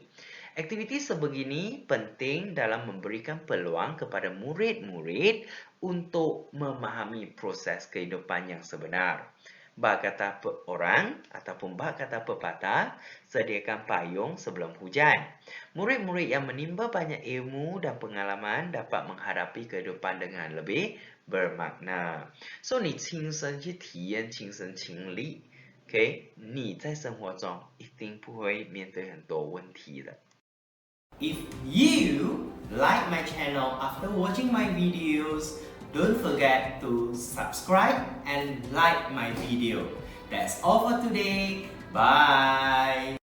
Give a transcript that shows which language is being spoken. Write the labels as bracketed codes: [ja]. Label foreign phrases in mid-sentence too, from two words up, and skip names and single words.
[ms] Aktiviti sebegini penting dalam memberikan peluang kepada murid-murid untuk memahami proses kehidupan yang sebenar. Berkata orang ataupun berkata pepatah, sediakan payung sebelum hujan. Murid-murid yang menimba banyak ilmu dan pengalaman dapat menghadapi kehidupan dengan lebih bermakna. So, [zh] 你亲身去体验亲身经历，你在生活中一定不会面对很多问题的。 [en] If you like my channel after watching my videos, don't forget to subscribe and like my video. That's all for today. Bye.